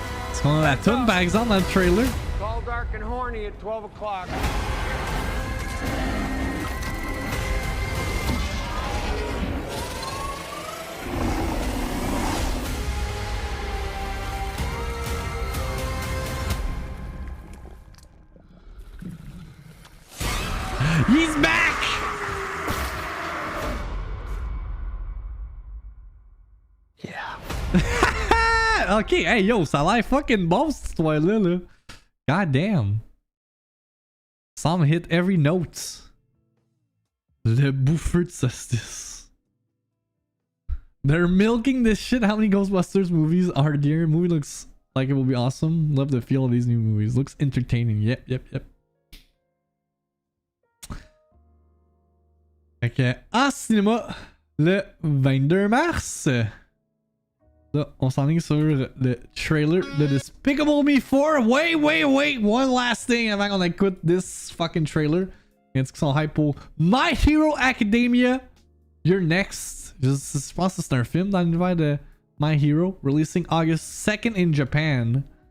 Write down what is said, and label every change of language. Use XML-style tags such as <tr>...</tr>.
<fr>Est-ce qu'on a la toune par exemple dans le trailer?</fr> <en>It's all dark and horny at 12 o'clock. He's back! Yeah.</en> <fr>Ok, hey yo, ça a l'air fucking bon cette histoire-là. Là. God damn.</fr> <en>Some hit every note.</en> <fr>Le bouffeur de saucisse.</fr> <en>They're milking this shit. How many Ghostbusters movies are there? Movie looks like it will be awesome. Love the feel of these new movies. Looks entertaining. Yep.</en> <fr>Ok, en cinéma, le 22 mars. Là, on s'enligne sur le trailer de Despicable Me 4. Wait.</fr> <en>One last thing</en> <fr>avant qu'on écoute</fr> <en>this fucking trailer.</en> <fr>Est-ce qu'ils sont hype pour My Hero Academia? You're Next. Je pense que c'est un film dans l'univers de My Hero.</fr> <en>Releasing August 2nd in Japan.</en>